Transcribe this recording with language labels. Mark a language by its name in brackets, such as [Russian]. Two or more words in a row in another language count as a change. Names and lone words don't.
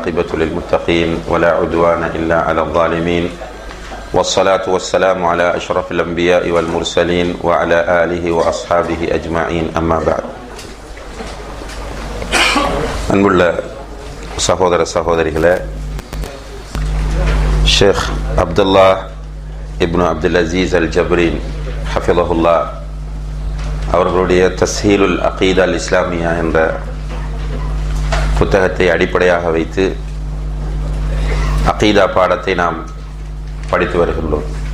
[Arabic] والعاقبة للمتقين ولا عدوان إلا على الظالمين والصلاة والسلام على أشرف الأنبياء والمرسلين وعلى آله وأصحابه أجمعين أما بعد. [Tamil] அன்புள்ள சகோதர சகோதரிகளே, ஷேக் அப்துல்லா இப்னு அப்துல் அசீஸ் அல் ஜப்ரீன் ஹஃபிலஹுல்லா அவர்களுடைய தஸ்ஹீலுல் அகீதா அல் இஸ்லாமியா என்ற புத்தகத்தை அடிப்படையாக வைத்து அகீதா பாடத்தை நாம் படித்து வருகின்றோம்.